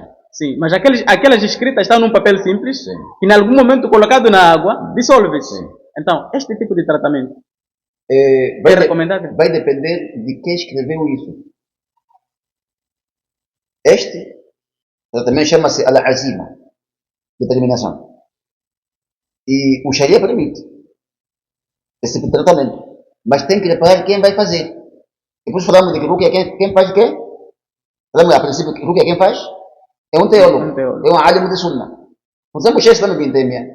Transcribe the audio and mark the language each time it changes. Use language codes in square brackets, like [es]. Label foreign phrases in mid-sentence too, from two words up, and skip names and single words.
[pt] Sim, mas aquelas escritas estão num papel simples, Sim. que em algum momento colocado na água, dissolve-se. Sim. Então, este tipo de tratamento Vai, é recomendável? vai depender de quem escreveu isso. Este também chama-se al-azima, determinação. E o Sharia permite esse tipo de tratamento. Mas tem que reparar quem vai fazer. Depois falamos de que Rukia quem faz o quê? Falamos a princípio que Rukia quem faz? É um teólogo. É um alim de Sunnah. Por exemplo, o Sheikh Islam Ibn Taymiyyah.